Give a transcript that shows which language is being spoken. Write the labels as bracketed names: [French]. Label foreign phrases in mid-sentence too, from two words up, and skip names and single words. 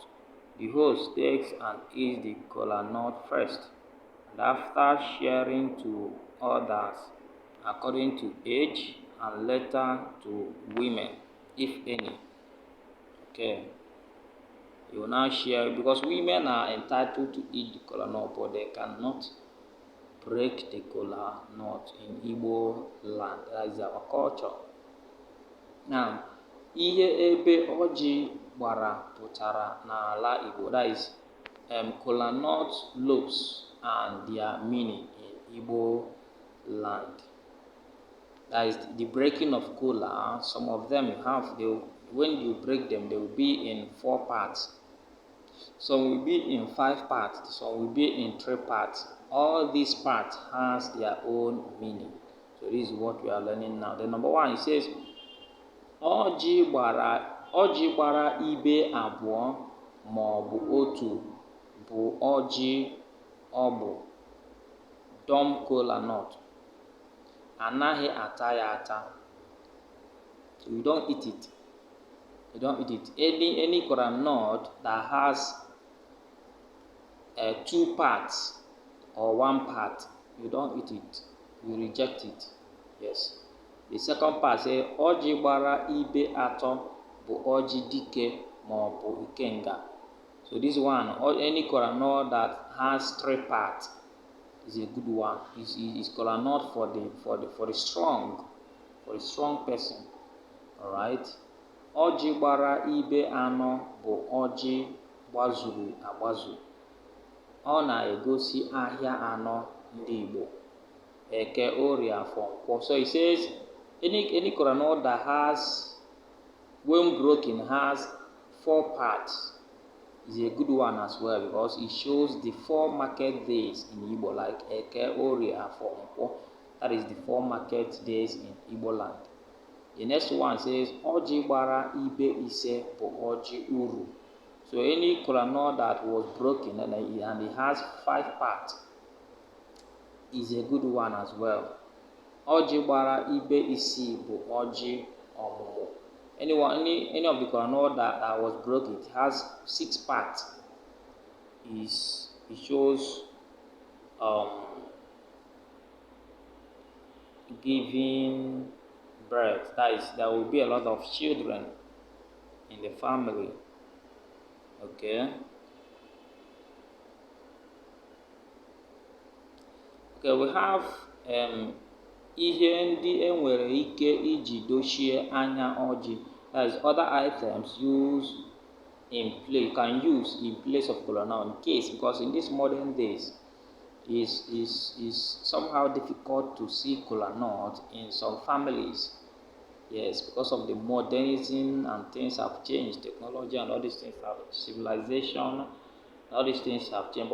[English] The host takes and eats the kola nut first, and after sharing to others according to age, and later to women, if any. Okay. You will now share, because women are entitled to eat the kola nut, but they cannot break the kola nut in Igbo land. That is our culture. Now, [Igbo] ihe ebe ọjị gbara pụtara n'ala Igbo, [English] that is kola nut lobes and their meaning in Igbo land. That is the breaking of kola. Some of them when you break them, they will be in 4 parts. Some will be in 5 parts. Some will be in 3 parts. All these parts has their own meaning. So this is what we are learning now. The number 1, it says, [Igbo] Ọjị gbara ibe abụọ ma ọ bụ otu bụ ọjị ọgbụ, [English] dumb kola nut. [Igbo] Anaghị ata ya ata. [English] So you don't eat it. You don't eat it. Any kola nut that has 2 parts or 1 part, you don't eat it. You reject it. Yes. The second part says, [Igbo] Ọjị gbara ibe atọ bụ ọjị dike ma ọ bụ ikenga. [English] So this one, or any kola nut that has 3 parts, is a good one. It's kola nut for the strong person. All right. [Igbo] Ọjị gbara ibe anọ bụ ọjị gbazuru agbazu. ọ na-egosi ahịa anọ ndị Igbo: Eke, Orie, Afọ, Nkwọ. [English] So it says any kola nut that has, when broken, has 4 parts is a good one as well, because it shows the 4 market days in Igbo, like Eke, Orie, Afọ, Nkwọ. That is the 4 market days in Igbo land. The next one says [Igbo] Ọjị gbara ibe ise bụ Ọjị uru. [English] So any kola nut that was broken and it has 5 parts is a good one as well. [Igbo] Ọjị gbara ibe isii bụ Ọjị ọmụmụ. [English] Any of the kola nut that was broken, it has 6 parts. It shows giving birth. That is, there will be a lot of children in the family. Okay, we have [Igbo] ihe ndị enwere ike iji dochie anya ọjị. [English] That is, other items you can use in place of kola nut, in case, because in these modern days is somehow difficult to see kola nut in some families. Yes, because of the modernism and things have changed, technology and all these things have, civilization, all these things have changed.